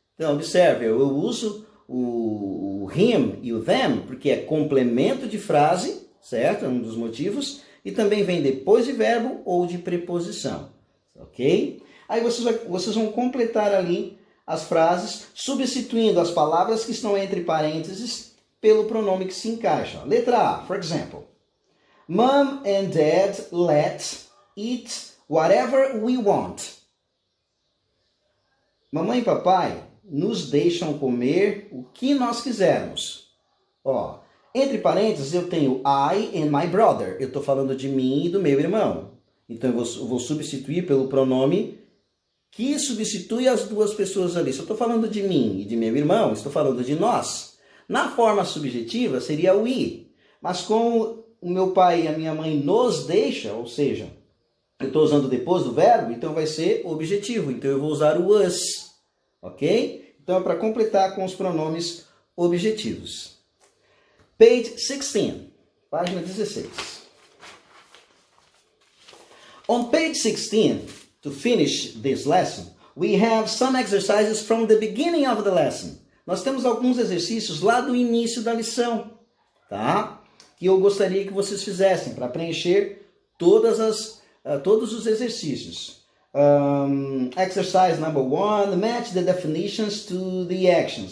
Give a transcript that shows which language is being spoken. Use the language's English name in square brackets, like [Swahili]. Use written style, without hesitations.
[Portuguese] Então, observe, eu uso o him e o them porque é complemento de frase, certo? É um dos motivos. E também vem depois de verbo ou de preposição. Ok? Aí vocês vão completar ali as frases, substituindo as palavras que estão entre parênteses pelo pronome que se encaixa. Letra A, [English] for example. Mom and Dad let eat whatever we want. [Portuguese] Mamãe e papai nos deixam comer o que nós quisermos. Ó, entre parênteses eu tenho [English] I and my brother. [Portuguese] Eu estou falando de mim e do meu irmão. Então eu vou substituir pelo pronome que substitui as duas pessoas ali. Se eu estou falando de mim e de meu irmão, estou falando de nós. Na forma subjetiva seria we. Mas como o meu pai e a minha mãe nos deixam, ou seja, eu estou usando depois do verbo, então vai ser objetivo. Então eu vou usar o us. Ok? Então é para completar com os pronomes objetivos. [English] Page 16. [Portuguese] Página 16. [English] On page 16, to finish this lesson, we have some exercises from the beginning of the lesson. [Portuguese] Nós temos alguns exercícios lá do início da lição, tá? Que eu gostaria que vocês fizessem para preencher todos os exercícios. [English] Exercise number 1, match the definitions to the actions.